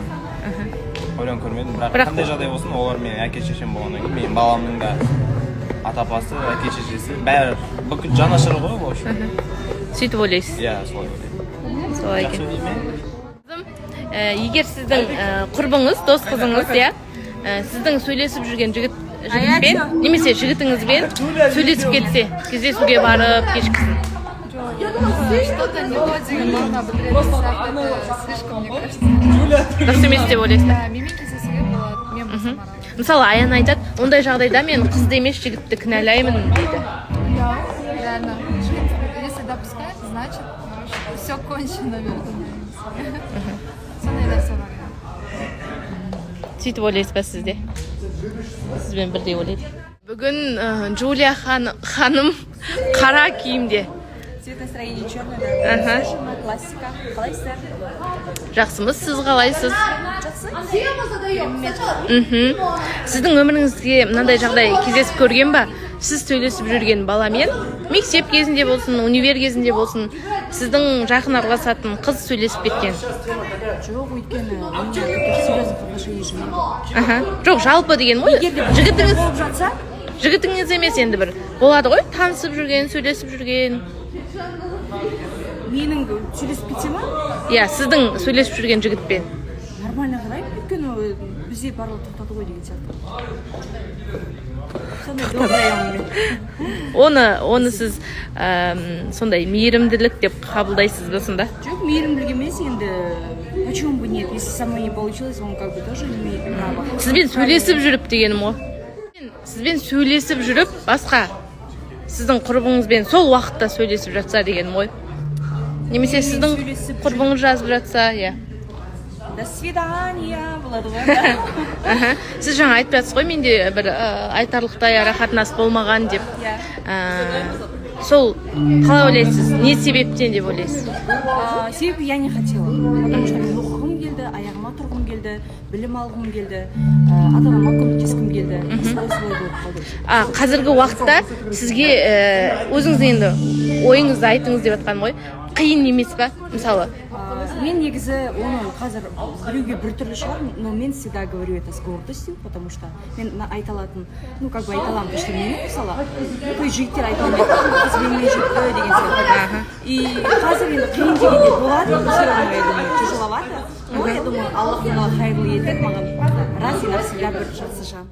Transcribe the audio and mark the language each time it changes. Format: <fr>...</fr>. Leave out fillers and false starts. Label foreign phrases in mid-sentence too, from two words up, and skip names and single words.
<kk>Ойланып көрмедім, бірақ қандай жағдай болсын, олар менің әке-шешем болғаннан кейін, менің баламның да ата-апасы, әке-шешесі, бәрі бүкіл жанашыры ғой,</kk> <ru>в общем.</ru> <kk>Сөйтіп ойлайсыз? Иә, солай ойлаймын. Солай екен. Егер сіздің құрбыңыз, дос қызыңыз, сіздің сөйлесіп жүрген жігітпен, немесе жігітіңізбен сөйлесіп кетсе, кездесуге барып кешкісін.</kk> <ru>Что-то не то</ru> <kk>деген мағына білдіреді,</kk> <ru>слишком, мне кажется.</ru> <kk>Дұрыс емес деп ойлайсыз ба? Менімен кездесуге болады, мен болсам арам. Мысалы, Аян айтады, ондай жағдайда мен қызды емес жігітті кінәлаймын дейді.</kk> <ru>Реально, если допускает, значит, все кончено, наверное.</ru> <kk>Сондай нәрсе бар. Сөйтіп ойлайсыз ба сізде? Сізбен бірдей ойлайды. Бүгін Джулия ханым қара киімде.</kk> <ru>Цвет настроения черный, да.</ru> <kk>Классика. Қалайсыздар? Жақсымыз, сіз қалайсыз? Сіздің өміріңізге мынандай жағдай кездесіп көрген ба? Сіз сөйлесіп жүрген баламен, мектеп кезінде болсын, универ кезінде болсын, сіздің жақын араласатын қыз сөйлесіп кеткен. Жоқ, өйткені мен</kk> <ru>серьезных отношений</ru> <kk>жоқ. Жоқ, жалпы деген ғой. Жігітіңіз болып жатса, жігітіңіз емес енді бір болады ғой, танысып жүрген, сөйлесіп жүрген. менің сөйлесіп кетсе ма? Иә, сіздің сөйлесіп жүрген жігітпен. Нормально қараймын, өйткені бізде барлығы тоқтады ғой деген сияқты. Сондай добрый Оны сіз сондай мейірімділік деп қабылдайсыз ба сонда? Жоқ, мейірімділік емес, енді</kk> <ru>почему бы нет? Если со мной не получилось, он как бы тоже имеет право.</ru> <kk>Сізбен сөйлесіп жүріп дегенім ғой. Сізбен сөйлесіп жүріп, басқа сіздің құрбыңызбен сол уақытта сөйлесіп жатса дегенім ғой. Немесе сіздің құрбыңыз жазып жатса, иә.</kk> <ru>До свидания</ru> <kk>болады ғой. Сіз жаңа айтып жатсыз ғой, менде бір айтарлықтай арақатынас болмаған деп. Сол қалай ойлайсыз? Не себептен деп ойлайсыз?</kk> <ru>Себебі я не хотела. Потому что</ru> <kk>мен оқығым келді, аяғыма тұрғым келді, білім алғым келді, ата-анама көмектескім келді. Солай болып қалды. Қазіргі уақытта сізге өзіңіз енді ойыңызды айтыңыз деп жатқан ғой. Қиын емес па? Мысалы, мен негізі оны қазір біреуге біртүрлі шығар, но мен</kk> <ru>всегда говорю это с гордостью, потому что</ru> <kk>мен айта алатын,</kk> <ru>как бы</ru> <kk>айта аламын, что мен мысалы, той жігіттер айта алмайды, қыз менімен жүрді деген сияқты. И қазір енді қиын дегенде болады,</kk> <ru>все равно, я думаю, тяжеловато, но я думаю, Аллах</ru> <kk>маған хайырлы етеді, маған</kk> <ru>раз и навсегда</ru> <kk>бір жақсы жан.</kk>